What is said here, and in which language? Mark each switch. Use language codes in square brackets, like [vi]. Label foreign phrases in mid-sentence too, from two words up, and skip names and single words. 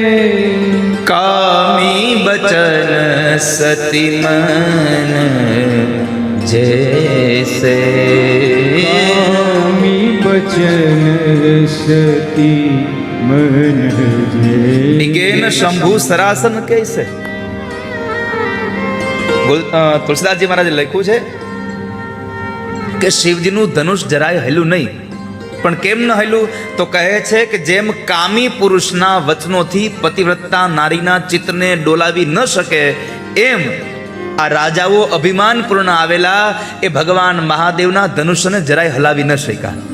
[awa] कामी बचन सती मन जैसे, कामी बचन सती मन जैसे, डिगे न शंभु सरासन कैसे। [gu] તુલસીદાસજી મહારાજે લખ્યું છે કે શિવજીનું ધનુષ જરાય હલ્યું નહીં. પણ કેમ ન હલ્યું? તો કહે છે કે જેમ કામી પુરુષના વચનોથી પતિવ્રતા નારીના ચિત્તને ડોલાવી ન શકે, એમ આ રાજાઓ અભિમાનપૂર્ણ આવેલા એ ભગવાન મહાદેવના ધનુષ્યને જરાય હલાવી ન શક્યા.